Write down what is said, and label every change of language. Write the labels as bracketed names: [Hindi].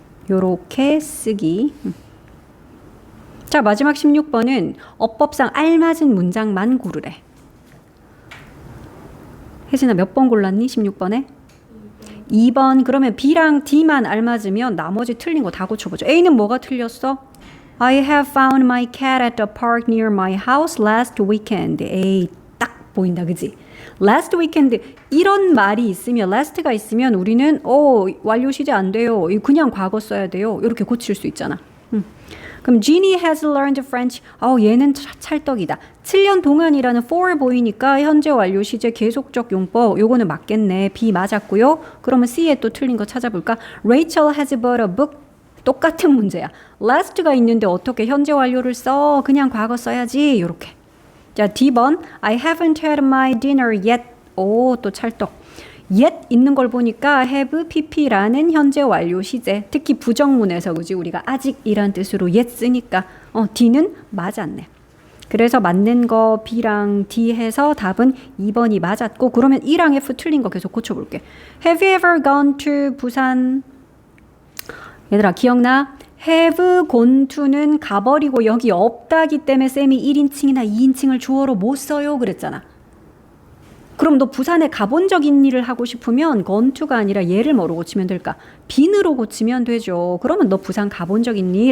[Korean] 요렇게 쓰기. 자, 마지막 16번은 어법상 알맞은 문장만 고르래. 혜진아 몇 번 골랐니? 16번에? 2번. 그러면 B랑 D만 알맞으면 나머지 틀린 거 다 고쳐보죠. A는 뭐가 틀렸어? [English] I have found my cat at the park near my house last weekend. [Korean] A 딱 보인다. 그지? last weekend 이런 말이 있으면 last가 있으면 우리는 완료 시제 안 돼요. 그냥 과거 써야 돼요. 이렇게 고칠 수 있잖아. [English] 그럼 Jeannie has learned French. [Korean] 얘는 찰떡이다. 7년 동안이라는 for 보이니까 현재 완료 시제 계속적 용법. 요거는 맞겠네. B 맞았고요. 그러면 C에 또 틀린 거 찾아볼까? [English] Rachel has bought a book. [Korean] 똑같은 문제야. last가 있는데 어떻게 현재 완료를 써? 그냥 과거 써야지. 요렇게. 자, D번. [English] I haven't had my dinner yet. [Korean] 또 찰떡. yet 있는 걸 보니까 have pp라는 현재 완료 시제. 특히 부정문에서 그지 우리가 아직이란 뜻으로 yet 쓰니까 D는 맞았네. 그래서 맞는 거 B랑 D 해서 답은 2번이 맞았고 그러면 E랑 F 틀린 거 계속 고쳐볼게. [English] Have you ever gone to 부산? [Korean] 얘들아 기억나? [English] have gone to [Korean] 는 가버리고 여기 없다기 때문에 쌤이 1인칭이나 2인칭을 주어로 못 써요 그랬잖아. 그럼 너 부산에 가본 적 있는 일을 하고 싶으면 [English] gone to [Korean] 가 아니라 얘를 뭐로 고치면 될까? been으로 고치면 되죠. 그러면 너 부산 가본 적 있니?